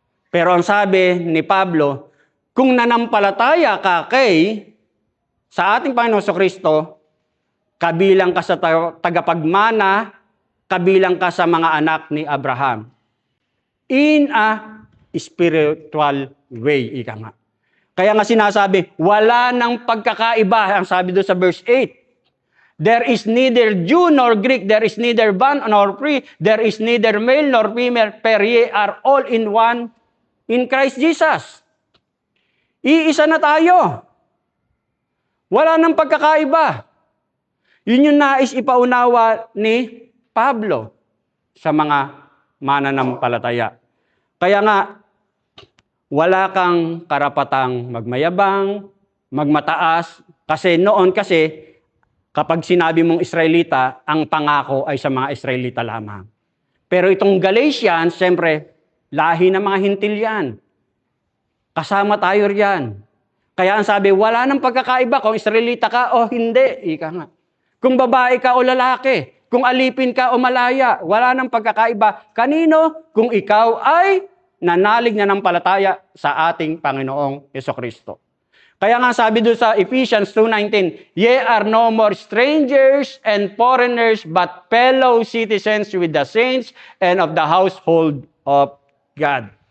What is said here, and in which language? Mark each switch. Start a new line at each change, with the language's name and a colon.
Filipino: Pero ang sabi ni Pablo, kung nanampalataya ka sa ating Panginoon Kristo, kabilang ka sa tagapagmana, kabilang ka sa mga anak ni Abraham.
English: In a spiritual way,
Filipino: ika nga. Kaya nga sinasabi, wala nang pagkakaiba, ang sabi doon sa verse 8.
English: There is neither Jew nor Greek, there is neither bond nor free, there is neither male nor female, for ye are all in one in Christ Jesus.
Filipino: Iisa na tayo. Wala nang pagkakaiba. Yun yung nais ipaunawa ni Pablo sa mga mananampalataya. Kaya nga, wala kang karapatang magmayabang, magmataas, kasi noon kapag sinabi mong Israelita, ang pangako ay sa mga Israelita lamang. Pero itong Galatians, siyempre, lahi ng mga hintil yan. Kasama tayo riyan. Kaya ang sabi, wala nang pagkakaiba kung Israelita ka o hindi. Ika nga. Kung babae ka o lalaki, kung alipin ka o malaya, wala nang pagkakaiba. Kanino? Kung ikaw ay nanalig na ng palataya sa ating Panginoong Hesukristo. Kaya nga sabi doon sa
English: Ephesians 2:19, ye are no more strangers and foreigners, but fellow citizens with the saints and of the household of God.